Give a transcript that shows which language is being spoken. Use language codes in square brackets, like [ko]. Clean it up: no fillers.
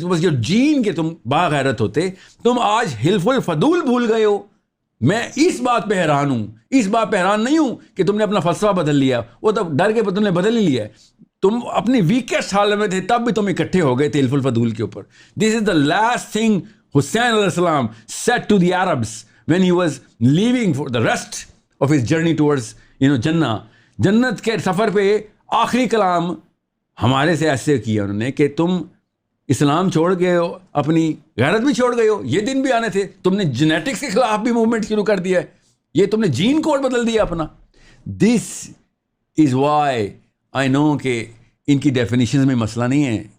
[ur] بس جو جین کے تم باغیرت ہوتے, تم آج حلف الفضول بھول گئے ہو. میں اس بات پہ حیران ہوں, اس بات پہ حیران نہیں ہوں کہ تم نے اپنا فلسفہ بدل لیا, وہ تو ڈر کے تم نے بدل ہی لیا ہے. تم اپنی ویکسٹ حالت میں تھے تب بھی تم اکٹھے ہو گئے تھے حلف الفضول کے اوپر. [en] This is the last thing Hussain علیہ السلام said to the Arabs when he was leaving for the rest of his journey towards جنہ. [ur] جنت کے سفر پہ آخری کلام ہمارے سے ایسے کیا انہوں نے کہ تم اسلام چھوڑ گئے ہو, اپنی غیرت بھی چھوڑ گئے ہو. یہ دن بھی آنے تھے, تم نے جینیٹکس کے خلاف بھی موومنٹ شروع کر دیا ہے, یہ تم نے جین کوڈ بدل دیا اپنا. [en] this is why I know [ur] کہ ان کی ڈیفینیشنز میں مسئلہ نہیں ہے.